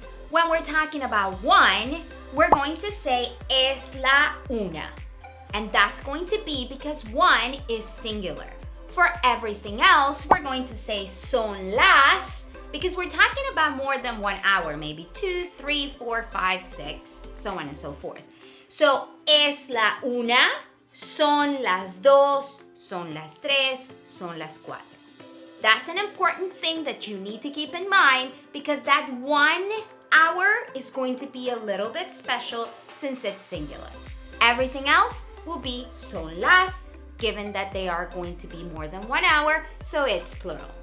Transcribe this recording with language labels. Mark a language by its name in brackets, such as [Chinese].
[English] When we're talking about one, we're going to say [Spanish] es la una. [English] And that's going to be because one is singular. For everything else, we're going to say son las, because we're talking about more than 1 hour, maybe 2, 3, 4, 5, 6, so on and so forth. [Spanish] So, es la una, son las dos, son las tres, son las cuatro. [English] That's an important thing that you need to keep in mind because that 1 hour is going to be a little bit special since it's singular. Everything else will be son las, given that they are going to be more than 1 hour, so it's plural.